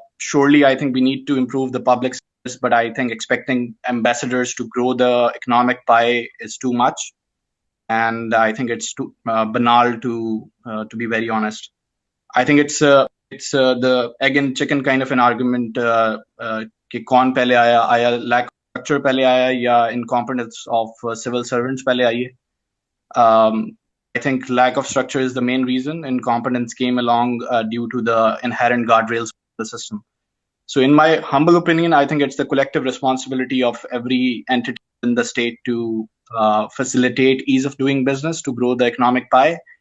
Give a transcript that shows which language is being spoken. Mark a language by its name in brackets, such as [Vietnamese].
[English] Surely, I think we need to improve the public service, but I think expecting ambassadors to grow the economic pie is too much. And I think it's too banal to be very honest. I think it's the egg and chicken kind of an argument. [Hindi] कि कौन पहले आया [English] lack of structure [Hindi] पहले आया या [English] incompetence of civil servants [Hindi] पहले आई है. [English] I think lack of structure is the main reason. Incompetence came along due to the inherent guardrails of the system. So in my humble opinion, I think it's the collective responsibility of every entity in the state to facilitate ease of doing business, to grow the economic pie.